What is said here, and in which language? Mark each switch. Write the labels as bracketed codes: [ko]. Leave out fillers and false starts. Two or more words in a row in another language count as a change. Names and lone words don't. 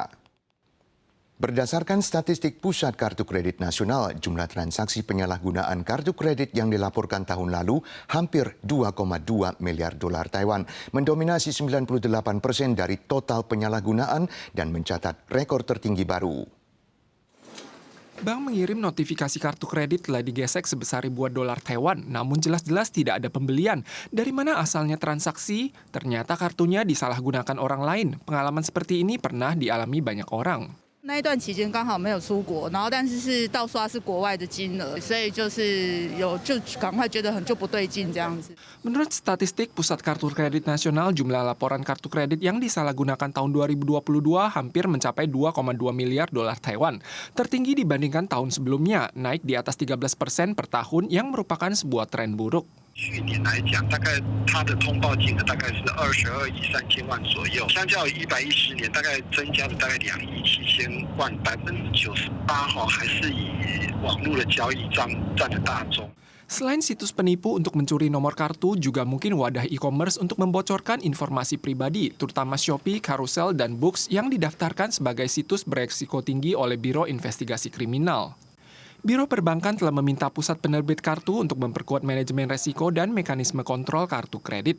[id] Berdasarkan statistik Pusat Kartu Kredit Nasional, jumlah transaksi penyalahgunaan kartu kredit yang dilaporkan tahun lalu hampir 2,2 miliar dolar Taiwan, mendominasi 98% dari total penyalahgunaan dan mencatat rekor tertinggi baru. Bank mengirim notifikasi kartu kredit telah digesek sebesar ribuan dolar Taiwan, namun jelas-jelas tidak ada pembelian. Dari mana asalnya transaksi? Ternyata kartunya disalahgunakan orang lain. Pengalaman seperti ini pernah dialami banyak orang. [zh] 那一段期间刚好没有出国，然后但是是盗刷是国外的金额，所以就赶快觉得就不对劲这样子。 [id] Menurut statistik Pusat Kartu Kredit Nasional, jumlah laporan kartu kredit yang disalahgunakan tahun 2022 hampir mencapai 2,2 miliar dolar Taiwan. Tertinggi dibandingkan tahun sebelumnya, naik di atas 13% per tahun yang merupakan sebuah tren buruk. [zh] 去年来讲，大概它的通报金额大概是22亿3000万左右，相较于110年，大概增加了大概2亿7000万，98%还是以网络的交易占的大宗。 [id] Selain situs penipu untuk mencuri nomor kartu, juga mungkin wadah e-commerce untuk membocorkan informasi pribadi, terutama Shopee, Carousel, dan Books yang didaftarkan sebagai situs beresiko tinggi oleh Biro Investigasi Kriminal. Biro Perbankan telah meminta pusat penerbit kartu untuk memperkuat manajemen resiko dan mekanisme kontrol kartu kredit.